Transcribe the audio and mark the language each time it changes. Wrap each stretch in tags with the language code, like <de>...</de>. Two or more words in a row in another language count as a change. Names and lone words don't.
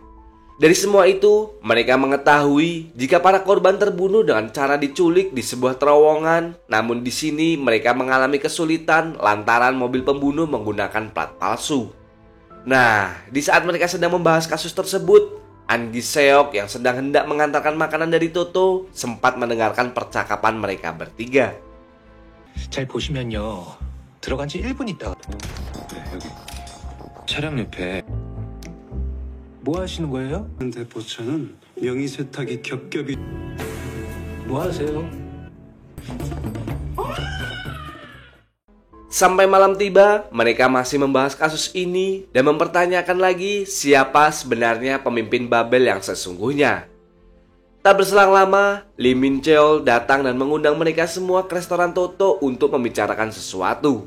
<id>Dari semua itu, mereka mengetahui jika para korban terbunuh dengan cara diculik di sebuah terowongan. Namun di sini mereka mengalami kesulitan lantaran mobil pembunuh menggunakan plat palsu. Nah, di saat mereka sedang membahas kasus tersebut, An Gi Seok yang sedang hendak mengantarkan makanan dari Toto sempat mendengarkan percakapan mereka bertiga.</id> <ko>잘 보시면요. 들어간 지 1분 있다가 여기 차량 옆에 뭐 하시는 거예요? 대포차는 명의 세탁이 겹겹이 뭐 하세요?</ko> <id>Sampai malam tiba, mereka masih membahas kasus ini dan mempertanyakan lagi siapa sebenarnya pemimpin Babel yang sesungguhnya. Tak berselang lama, Lee Min Cheol datang dan mengundang mereka semua ke restoran Toto untuk membicarakan sesuatu.</id>